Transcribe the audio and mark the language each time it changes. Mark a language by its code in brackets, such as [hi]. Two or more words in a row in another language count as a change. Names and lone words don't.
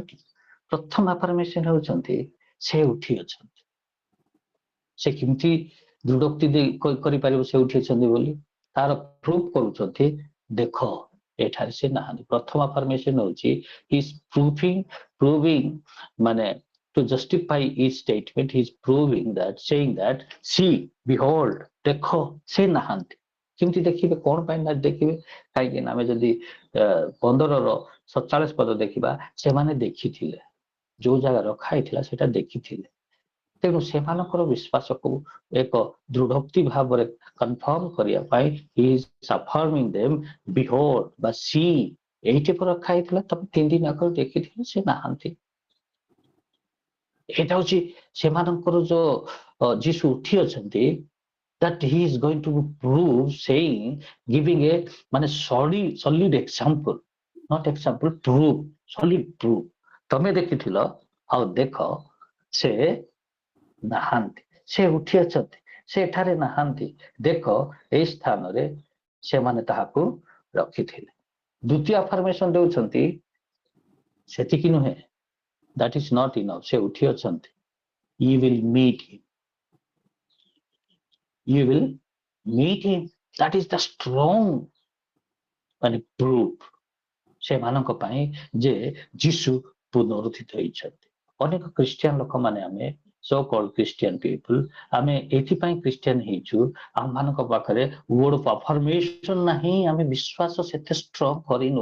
[or] ପ୍ରଥମ ଆଫର୍ମେସନ ହେଉଛନ୍ତି ସେ ଉଠି ଅଛନ୍ତି। ସେ କେମିତି ଦୃଢୋକ୍ତି କରିପାରିବ ସେ ଉଠି ଅଛନ୍ତି ବୋଲି? ତାର ପ୍ରୁଫ କରୁଛନ୍ତି, ଦେଖ ଏଠାରେ ସେ ନାହାନ୍ତି। ପ୍ରଥମ ଆଫର୍ମେସନ ହେଉଛି ପ୍ରୁଭିଂ ମାନେ [en] to justify his statement, he is proving that, saying that, see, behold, [or] ଦେଖ ସେ ନାହାନ୍ତି। କେମିତି ଦେଖିବେ? କଣ ପାଇଁ ନା ଦେଖିବେ? କାହିଁକି ନା ଆମେ ଯଦି 15-47 ପଦ ଦେଖିବା, ସେମାନେ ଦେଖିଥିଲେ, ଯୋଉ ଜାଗା ରଖା ହେଇଥିଲା ସେଟା ଦେଖିଥିଲେ। ତେଣୁ ସେମାନଙ୍କର ବିଶ୍ୱାସକୁ ଏକ ଦୃଢୋକ୍ତି ଭାବରେ କନଫର୍ମ କରିବା ପାଇଁ [en] he is affirming them, behold [or] ବା see, ଏଇଠି પર ରଖା ହେଇଥିଲା, ତମେ 3 ଦିନ ଆଗରୁ ଦେଖିଥିଲେ, ସେ ନାହାନ୍ତି। ଏଇଟା ହଉଛି ସେମାନଙ୍କର ଯୋଉ ଯୀଶୁ ଉଠି ଅଛନ୍ତି, [en] that he is going to prove, saying, giving a ମାନେ solid example, not example, proof, solid proof। [or] ତମେ ଦେଖିଥିଲ, ଆଉ ଦେଖ ସେ ନାହାନ୍ତି, ସେ ଉଠି ଅଛନ୍ତି, ସେ ଏଠାରେ ନାହାନ୍ତି। ଦେଖ ଏଇ ସ୍ଥାନରେ ସେମାନେ ତାହାକୁ ରଖିଥିଲେ। ଦ୍ୱିତୀୟ ଆଫର୍ମେସନ ଦେଉଛନ୍ତି, ସେତିକି ନୁହେଁ, [en] that is not enough, [or] ସେ ଉଠି ଅଛନ୍ତି, [en] you will meet him, you will meet him, that is the strong ମାନେ proof [or] ସେମାନଙ୍କ ପାଇଁ ଯେ ଯୀଶୁ ପୁନରୁତ୍ଥିତ ହେଇଛନ୍ତି। ଅନେକ ଖ୍ରୀଷ୍ଟିଆନ ଲୋକମାନେ, ଆମେ [en] so called Christian people, [or] ଆମେ ଏଥିପାଇଁ ଖ୍ରୀଷ୍ଟିଆନ ହେଇଛୁ, ଆମମାନଙ୍କ ପାଖରେ [en] word of affirmation [or] ନାହିଁ, ଆମେ ବିଶ୍ୱାସ ସେତେ ଷ୍ଟ୍ରଙ୍ଗ କରିନୁ।